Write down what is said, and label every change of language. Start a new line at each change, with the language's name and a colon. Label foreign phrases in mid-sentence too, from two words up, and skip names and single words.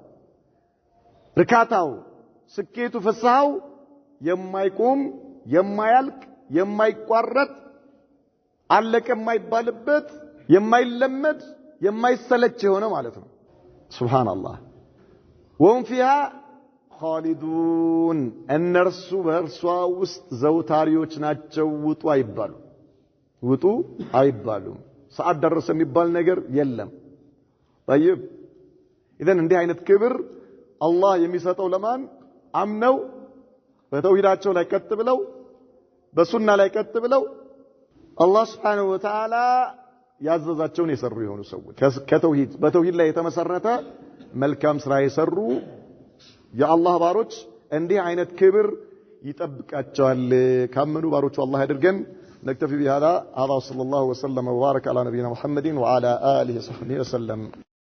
Amharic: ርካታው ስኬቱ ፍስሃው የማይቆም የማያልቅ የማይቋረጥ አለቀ የማይባልበት የማይለመድ የማይሰለች የሆነ ማለት ነው
Arabic: سبحان الله وهم فيها خالدون
Amharic: እነርሱ በእርሷ ውስጥ ዘውታሪዎች ናቸው ውጡ አይባሉም ሰዓት ደረሰ የሚባል ነገር የለም
Arabic: طيب اذا
Amharic: እንዲህ አይነት ክብር አላህ የሚሰጠው ለማን አምነው በተውሂዳቸው ላይ ቀጥ ብለው በሱና ላይ ቀጥ ብለው አላህ
Arabic: سبحانه وتعالى
Amharic: ያዘዛቸውን የሰሩ የሆኑ ሰዎች በተውሂድ ላይ የተመሰረተ መልካም ስራ የሰሩ የአላህ ባሮች እንዲህ አይነት ክብር ይጠብቃቸዋል ካመኑ ባሮቹ አላህ ያድርገን
Arabic: نكتفي بهذا صلى الله وسلم وبارك على نبينا محمد وعلى آله وصحبه وسلم